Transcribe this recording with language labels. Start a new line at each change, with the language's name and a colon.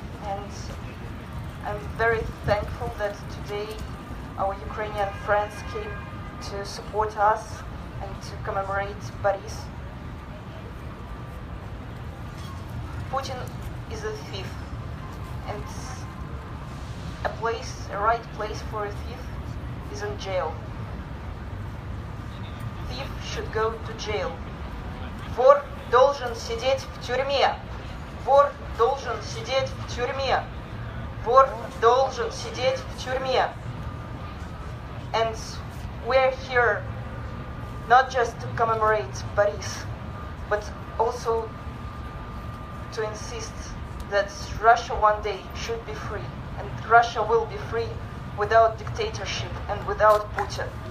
English: And I'm very thankful that today our Ukrainian friends came to support us and to commemorate Boris. Putin is a thief, and a right place for a thief is in jail. Thief should go to jail.
Russian: Вор должен сидеть в тюрьме. Вор должен сидеть в тюрьме. Вор должен сидеть в тюрьме.
English: And we're here not just to commemorate Boris, but also to insist that Russia one day should be free, and Russia will be free without dictatorship and without Putin.